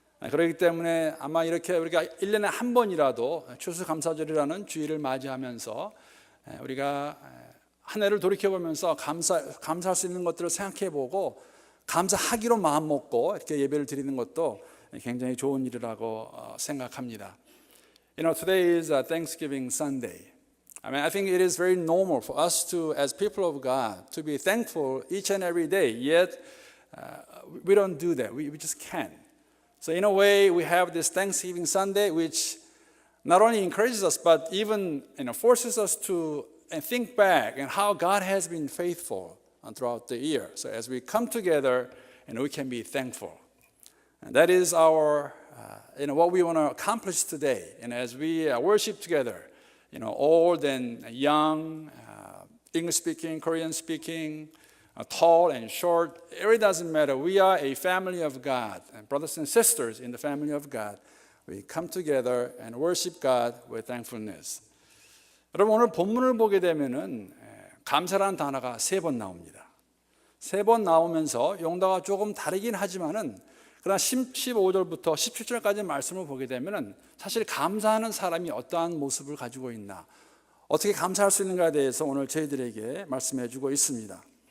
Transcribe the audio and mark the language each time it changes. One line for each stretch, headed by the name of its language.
Korean: 그렇기 때문에 아마 이렇게 우리가 1년에 한 번이라도 추수감사절이라는 주일을 맞이하면서 우리가 한 해를 돌이켜보면서 감사할 수 있는 것들을 생각해보고 감사하기로 마음먹고 이렇게 예배를 드리는 것도 굉장히 좋은 일이라고 생각합니다.
English: You know, today is Thanksgiving Sunday. I think it is very normal for us to, as people of God, to be thankful each and every day. Yet, we don't do that. We just can't. So in a way, we have this Thanksgiving Sunday, which not only encourages us, but even forces us to think back and how God has been faithful throughout the year. So as we come together, we can be thankful. And that is our, what we want to accomplish today. And as we worship together, old and young, English-speaking, Korean-speaking, tall and short, it really doesn't matter. We are a family of God, and brothers and sisters in the family of God. We come together and worship God with thankfulness.
Korean: 여러분 오늘 본문을 보게 되면은 감사라는 단어가 3번 나옵니다. 3번 나오면서 용도가 조금 다르긴 하지만은 그러나 15절부터 17절까지 말씀을 보게 되면은 사실 감사하는 사람이 어떠한 모습을 가지고 있나, 어떻게 감사할 수 있는가에 대해서 오늘 저희들에게 말씀해 주고 있습니다.